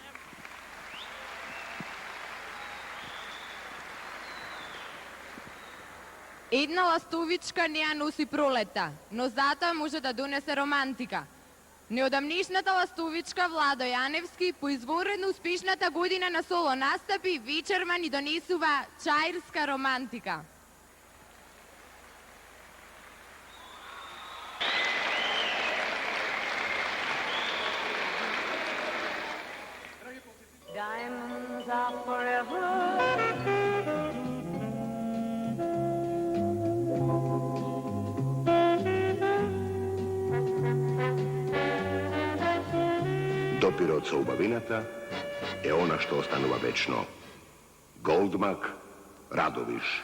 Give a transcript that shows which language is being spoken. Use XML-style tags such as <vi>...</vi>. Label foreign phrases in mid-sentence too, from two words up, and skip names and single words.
<mk>Една ластовичка не ја носи пролета, но затоа може да донесе романтика. Неодамнешната ластовичка Владо Јаневски по изворедно успешната година на соло настапи вечерва ни донесува чаирска романтика.</mk> <en>Diamonds are forever.</en> <mk>Допирот со убавината е она што останува вечно. Голдмак, Радовиш.</mk>